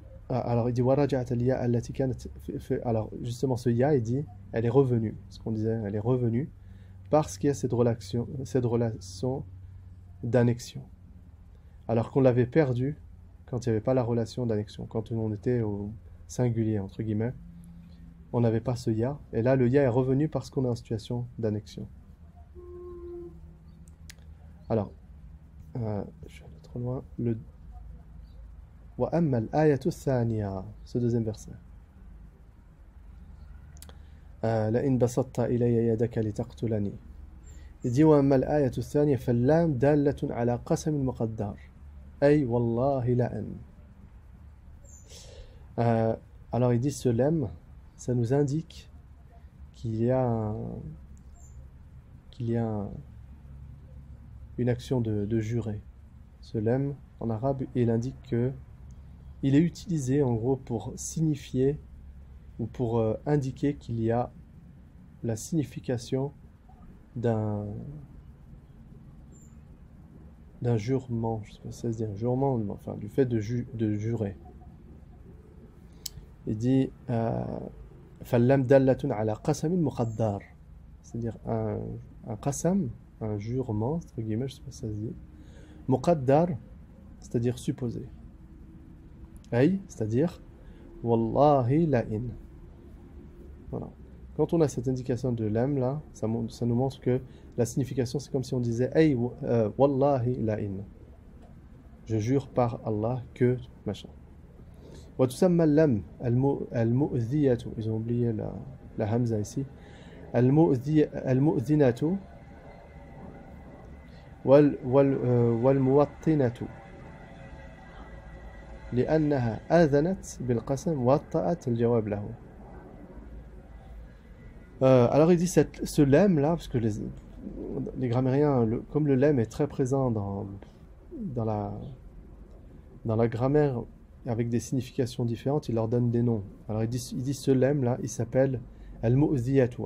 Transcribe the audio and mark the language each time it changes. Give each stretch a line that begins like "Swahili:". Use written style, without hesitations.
French: Alors il dit
Arabic: ورجعت الياء التي كانت
French: alors justement ce ya il dit elle est revenue, ce qu'on disait, elle est revenue parce qu'il y a cette relation d'annexion, alors qu'on l'avait perdue quand il n'y avait pas la relation d'annexion, quand on était au singulier entre guillemets, on n'avait pas ce ya, et là le ya est revenu parce qu'on est en situation d'annexion. Alors je suis allé trop loin.
Arabic: وأما الآية الثانية,
French: ce deuxième verset.
Arabic: لئن بسطت إلي يدك لتقتلني.
French: Il dit
Arabic: وأما الآية الثانية فاللام دالة على قسم مقدر أي والله لأن.
French: Alors il dit ce lemme, ça nous indique qu'il y a une action de jurer. Ce lemme en arabe, il indique que il est utilisé en gros pour signifier ou pour indiquer qu'il y a la signification d'un d'un jurement, je sais pas si ça se dit un jurement, enfin du fait de jurer. Il dit
Arabic: فاللام دالة على قسم مقدر,
French: c'est-à-dire un qasam, un jurement, entre guillemets, je sais pas si ça se dit, muqaddar, c'est-à-dire supposé. Ay, c'est-à-dire
Arabic: wallahi la in.
French: Voilà. Quand on a cette indication de lam là, ça nous montre que la signification c'est comme si on disait
Arabic: ay wallahi la in.
French: Je jure par Allah que machin.
Arabic: وتسمى اللم المؤذية,
French: ils ont oublié la hamza ici,
Arabic: المؤذنة والموطنة لأنها آذنت بالقسم وطأت الجواب له.
French: Alors il dit ce lemme là, parce que les grammairiens, comme le lemme est très présent dans la grammaire avec des significations différentes, il leur donne des noms. Alors il dit ce lemme là, il s'appelle al-mu'dhiyatu.